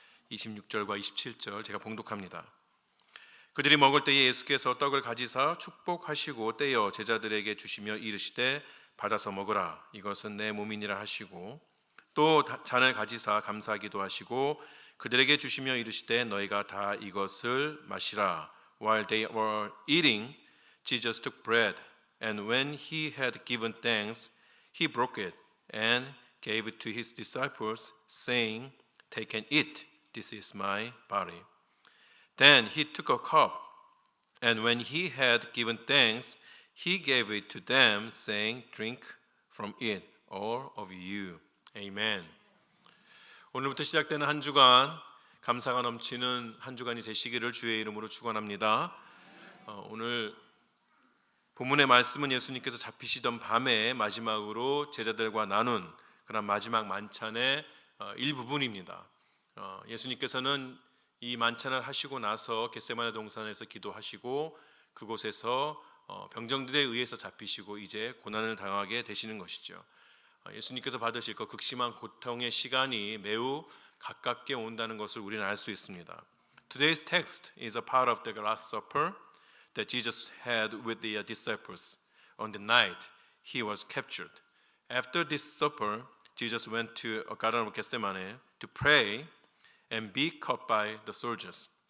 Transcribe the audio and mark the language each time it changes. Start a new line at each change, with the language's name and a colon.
Korean: 26절과 27절 제가 봉독합니다. 그들이 먹을 때에 예수께서 떡을 가지사 축복하시고 떼어 제자들에게 주시며 이르시되 받아서 먹으라, 이것은 내 몸이니라 하시고, 또 잔을 가지사 감사하기도 하시고 그들에게 주시며 이르시되 너희가 다 이것을 마시라.
English: While they were eating, Jesus took bread, and when he had given thanks, he broke it and gave it to his disciples, saying, Take and eat, this is my body. Then he took a cup, and when he had given thanks, he gave it to them, saying, Drink from it, all of you. Amen.
Korean: 오늘부터 시작되는 한 주간, 감사가 넘치는 한 주간이 되시기를 주의 이름으로 축원합니다. 오늘 본문의 말씀은 예수님께서 잡히시던 밤에 마지막으로 제자들과 나눈 그런 마지막 만찬의 일부분입니다. 예수님께서는 이 만찬을 하시고 나서 겟세마네 동산에서 기도하시고 그곳에서 병정들에 의해서 잡히시고 이제 고난을 당하게 되시는 것이죠. 예수님께서 받으실 그 극심한 고통의 시간이 매우 가깝게 온다는 것을 우리는 알 수 있습니다.
English: Today's text is a part of the Last Supper that Jesus had with the disciples on the night he was captured. After this supper, Jesus went to a garden of Gethsemane to pray and be caught by the soldiers.